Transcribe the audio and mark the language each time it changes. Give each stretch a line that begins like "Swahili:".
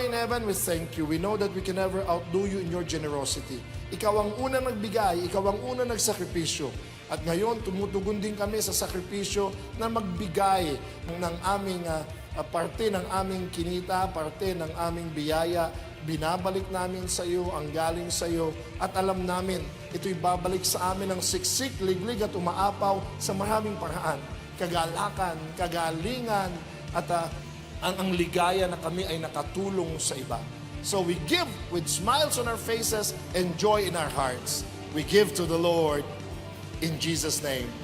English: heaven, we thank you. We know that we can never outdo you in your generosity.
Filipino: Ikaw ang unang nagbigay, ikaw ang unang nagsakripisyo. At ngayon, tumutugon din kami sa sakripisyo na magbigay ng aming parte ng aming kinita, parte ng aming biyaya. Binabalik namin sa iyo ang galing sa iyo at alam namin ito'y babalik sa amin ng siksik, liglig at umaapaw sa maraming paraan. Kagalakan, kagalingan at ang ligaya na kami ay nakatulong sa iba.
English: So we give with smiles on our faces and joy in our hearts. We give to the Lord in Jesus' name.